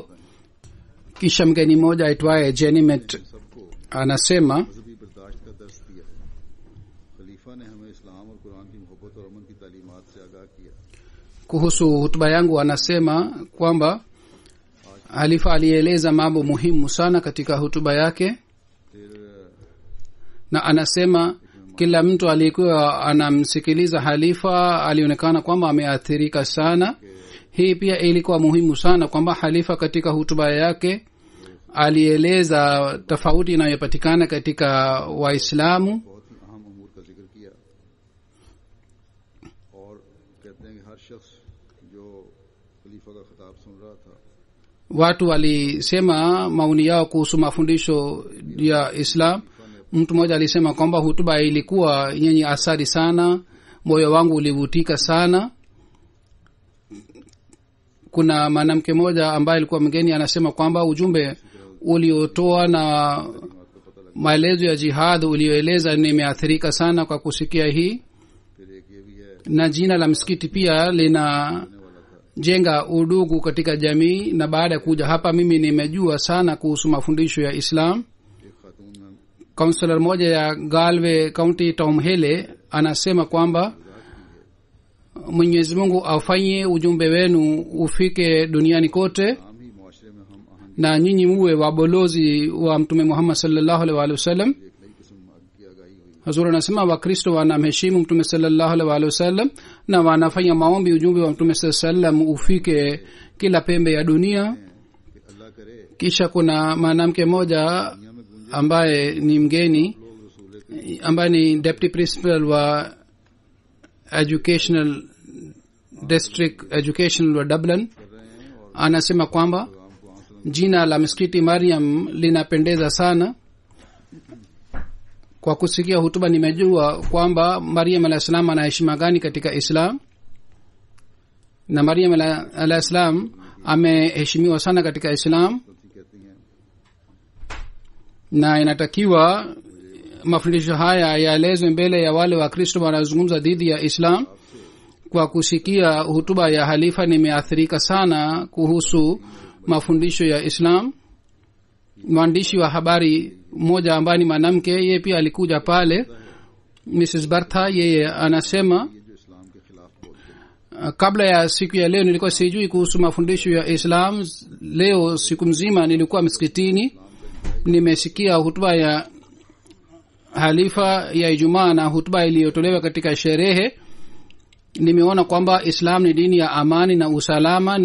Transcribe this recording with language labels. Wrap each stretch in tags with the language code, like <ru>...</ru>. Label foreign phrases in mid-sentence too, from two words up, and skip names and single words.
<sw>Kisha mgeni mmoja aitwaye Jenimet</sw> <ur>सबको</ur> <sw>anasema</sw> <ur>مذہبی برداشت کا درس دیا۔ خلیفہ نے ہمیں اسلام اور قرآن کی محبت اور امن کی تعلیمات سے آگاہ کیا.</ur> <sw>kuhusu hutuba yangu, anasema kwamba halifa alieleza mambo muhimu sana katika hutuba yake,</sw> <ur>फिर</ur> <sw>na anasema kila mtu aliyekuwa anamsikiliza halifa alionekana kwamba ameathirika sana. Hii pia ilikuwa muhimu sana kwamba halifa katika hutuba yake alieleza tofauti inayopatikana katika Waislamu,</sw> <ur>بہت ہی اہم امور کا ذکر کیا اور کہتے ہیں کہ ہر شخص جو خلیفہ کا خطاب سن رہا تھا</ur> <sw>watu walisema maoni yao kuhusu mafundisho ya Islam. Mtu mmoja alisema kwamba hutuba ilikuwa yenye athari sana, moyo wangu ulivutika sana. Kuna mwanamke mmoja ambaye alikuwa mgeni, anasema kwamba ujumbe uliotoa na maelezo ya jihad ulioeleza nimeathirika sana kwa kusikia hii,</sw> <ur>پھر ایک یہ بھی ہے</ur> <sw>na jina la msikiti pia linajenga udugu katika jamii. Na baada ya kuja hapa mimi nimejua sana kuhusu mafundisho ya Islam.</sw> <ur>ایک خاتون میں</ur> <sw>Kaunselor moja ya Galway County Tom Hele anasema kwamba Mwenyezi Mungu afanye ujumbe wenu ufike duniani kote,</sw> <ur>عام ہی معاشرے میں ہم آہنگی</ur> <sw>na nyinyi muwe wabalozi wa Mtume Muhammad</sw> <ar>صلى الله عليه وسلم.</ar> <ur>ایک نئی قسم کی آگاہی ہوئی.</ur> <sw>Hazur anasema Wakristo wanamheshimu Mtume</sw> <ar>صلى الله عليه وسلم</ar> <sw>na wanafanya maombi ujumbe wa Mtume</sw> <ar>صلى الله عليه وسلم</ar> <sw>ufike kila pembe ya dunia.</sw> <ur>کہ اللہ کرے</ur> <sw>Kisha kuna mwanamke mmoja ambaye ni mgeni, ambaye ni</sw> <en>deputy principal</en> <sw>wa</sw> <en>educational district educational</en> <sw>wa Dublin, anasema kwamba jina la msikiti Maryam linapendeza sana. Kwa kusikia hutuba nimejua kwamba Maryam</sw> <ar>عليه السلام</ar> <sw>ana heshima gani katika Islam, na Maryam</sw> <ar>عليه السلام</ar> <sw>ameheshimiwa sana katika Islam,</sw> <ur>کہتی ہیں</ur> <sw>na inatakiwa mafundisho haya yaelezwe mbele ya wale Wakristo wanaozungumza dhidi ya Islam. Kwa kusikia hutuba ya halifa nimeathirika sana kuhusu mafundisho ya Islam. Mwandishi wa habari mmoja ambaye ni mwanamke, yeye pia alikuja pale, Mrs. Bartha, yeye anasema</sw> <ur>یہ جو</ur> <sw>kabla ya siku ya leo nilikuwa sijui kuhusu mafundisho ya islam. Leo siku mzima nilikuwa msikitini, nimesikia hutuba ya halifa ya Ijumaa na hutuba iliyotolewa katika sherehe. Nimeona kwamba islam ni dini ya amani na usalama.</sw>